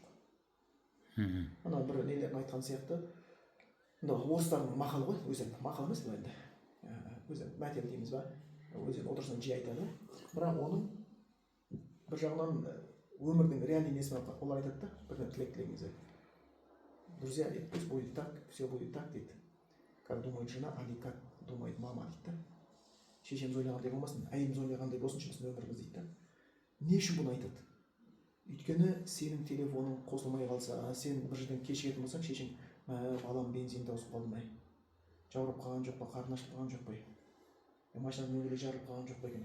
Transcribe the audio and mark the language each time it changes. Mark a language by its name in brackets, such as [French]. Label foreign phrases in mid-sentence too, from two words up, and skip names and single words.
[Kazakh] Ана бір нелерін айтқан сияқты, орыстардың мақалы ғой, өзі мақал емес бұл енді. Өзі мәтел дейміз ба, өзі отырысынан жиі айтады. Бірақ оның бір жағынан өмірдің реальный несімен олар айтады да, бірден тілек-тілегіңізді. [Russian] Друзья, пусть будет так, все будет так дейді. Как думает жена, а не как думает мама дейді. [Kazakh] Шешеміз ойлағандай болмасын, әйеліміз ойлағандай болсыншы біздің өміріміз дейді. Не үшін бұны айтады? Өйткені сенің телефоның қосылмай қалса, сен бір жерден кешігетін болсаң, шешең, балам бензин таусып қалды ма? Жаурап қалған жоқ па, қарны ашып қалған жоқ па? Машинаның дөңгелегі жарылып қалған жоқ па екен?